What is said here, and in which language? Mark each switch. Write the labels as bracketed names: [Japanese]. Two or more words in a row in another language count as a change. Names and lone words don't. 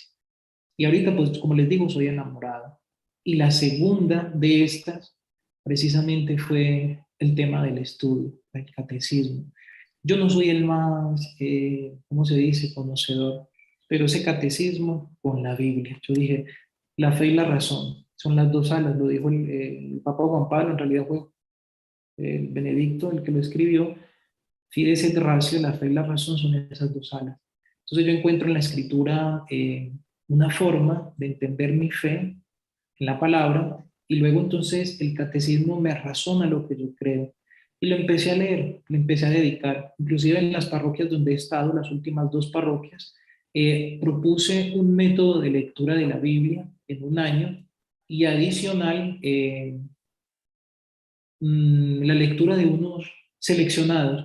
[Spanish] Y ahorita, pues, como les digo, soy enamorado. Y la segunda de estas, precisamente, fue el tema del estudio, del catecismo. Yo no soy el más, ¿cómo se dice?, conocedor, pero ese catecismo con la Biblia. Yo dije, la fe y la razón son las dos alas, lo dijo el Papa Juan Pablo, en realidad fue el Benedicto el que lo escribió. [Latin] Fides et ratio, [Spanish] la fe y la razón son esas dos alas. Entonces yo encuentro en la escritura una forma de entender mi fe en la palabra y luego entonces el catecismo me razona lo que yo creo. Y lo empecé a leer, le empecé a dedicar, inclusive en las parroquias donde he estado, las últimas 2 parroquias, propuse un método de lectura de la Biblia en 1 año y adicional la lectura de unos seleccionados.